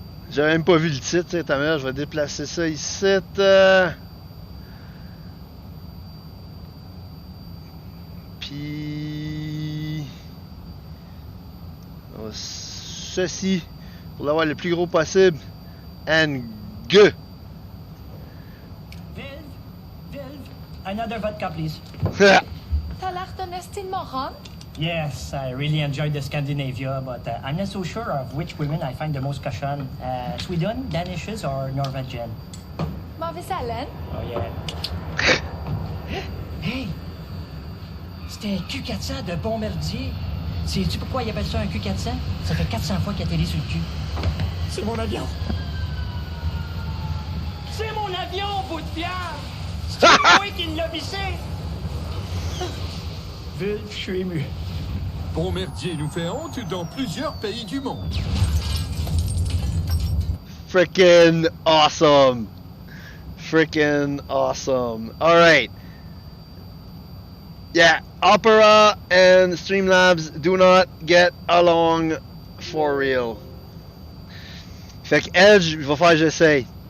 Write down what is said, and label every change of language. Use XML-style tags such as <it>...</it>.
<fr>J'avais même pas vu le titre, ta mère. Je vais déplacer ça ici. Puis. Ceci. Pour l'avoir le plus gros possible.</fr> <en>And go. Vulve, another vodka, please.</en> <fr>T'as l'air d'un esti de moron.</fr> <en>Yes, I really enjoyed the Scandinavia, but I'm not so sure of which women I find the most cochon. Sweden, Danishes, or Norwegian?</en> <fr>Mauvaise haleine.</fr> <en>Oh yeah. Hey!</en> <fr>C'était un Q400 de bon merdier. Sais-tu pourquoi ils appellent ça un Q400? Ça fait 400 fois qu'il atterrit sur le cul. C'est mon avion! C'est mon avion, bout de pierre! C'est moi qui l'a vissé! Vulve, je suis ému. Bombardier nous fait honte dans plusieurs pays du monde.</fr> <en>Freaking awesome. Freaking awesome. Alright. Yeah, Opera and Streamlabs do not get along for real.</en> <fr>Fait que Edge, il va faire j'essaye.</fr>